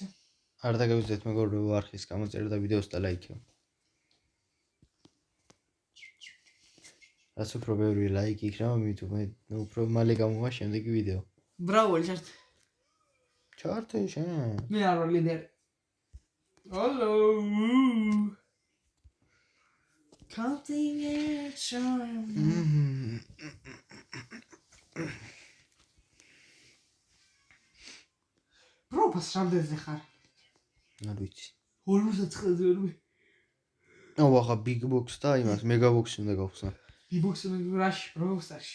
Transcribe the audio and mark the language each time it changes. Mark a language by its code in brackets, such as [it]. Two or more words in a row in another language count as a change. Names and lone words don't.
[ka] არ დაგევიძეთ მეგობრებო არხის გამოწერა და ვიდეოს და ლაიქი. რაც უფრო ბევრი ლაიქი იქნება, მით უფრო მალე გამოვა შემდეგი ვიდეო. ბრავო, ჩარტ. ჩარტი შენ. მე არ ვარ ლიდერი. [en] Hello. Counting it time. [ka] პროფას რამდენზე ხარ? არ ვიცი. 49-ზე ვარ მე. აუ ახლა [en] big box [ka] და იმას [en] mega box [ka] უნდა გავხსნა. [en] big box [ka] მე რაში პროფასში.